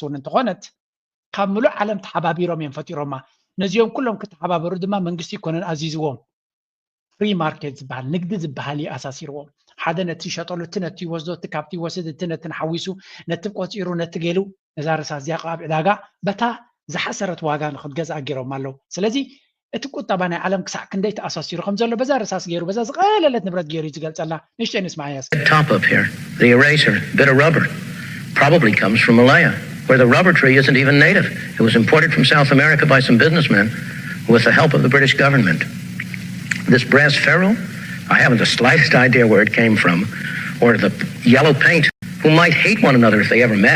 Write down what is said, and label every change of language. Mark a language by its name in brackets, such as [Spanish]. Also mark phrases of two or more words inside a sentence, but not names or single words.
[Tigrinya] እውን እንተኾነት ካብ ሙሉእ ዓለም ተሓባቢሮም እዮም ፈጢሮማ ነዚኦም ኩሎም ክተሓባበሩ ድማ መንግስቲ ይኮነን ኣዚዝዎም [English] free market [Tigrinya] ዝበሃል ንግዲ ዝበሃል እዩ ኣሳሲርዎም ሓደ ነቲ ሸጠሉ እቲ ነቲ ይወስዶ እቲ ካብቲ ይወስድ እቲ ነቲ ሓዊሱ ነቲ ቆፂሩ ነቲ ገይሉ ነዛ ርሳስ እዚኣ ኣብ ዕዳጋ በታ ዝሓሰረት ዋጋ ንክትገዝኣ ገይሮም ኣለዉ ስለዚ እቲ ቁጠባ ናይ ዓለም ክሳዕ ክንደይ ተኣሳሲሩ ከም ዘሎ በዛ ርሳስ ገይሩ በዛ ዝቐለለት ንብረት ገይሩ እዩ ዝገልፀልና ንእሽተይ ንስማዕ እያ [English] top up here, the eraser, bit of rubber, probably comes from Malaya, where the rubber tree isn't even native. It was imported from South America by some businessmen with the help of the British government. This brass ferrule, I haven't the slightest idea where it came from, or the yellow paint, who might hate one another if they ever met.